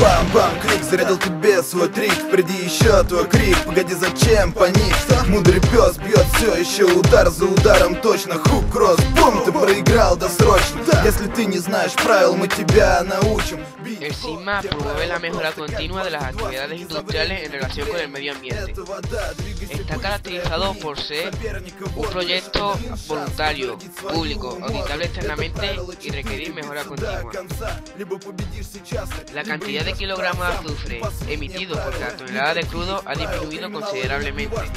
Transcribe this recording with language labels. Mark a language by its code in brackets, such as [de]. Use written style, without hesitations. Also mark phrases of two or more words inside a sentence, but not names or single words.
[ru] Бам, крик, зарядил тебе свой трик. Впереди еще твой крик, погоди, зачем паник? Мудрый пес бьет все еще удар за ударом. Точно, хук, кросс, бум, ты проиграл досрочно. Если ты не знаешь правил, мы тебя naучим. [es] El SIGMA promueve la mejora continua de las actividades industriales en relación con el medio ambiente. Está caracterizado por ser un proyecto voluntario, público, auditable externamente y requerir mejora continua. La cantidad de kilogramos de azufre emitidos por cada tonelada de crudo ha disminuido considerablemente.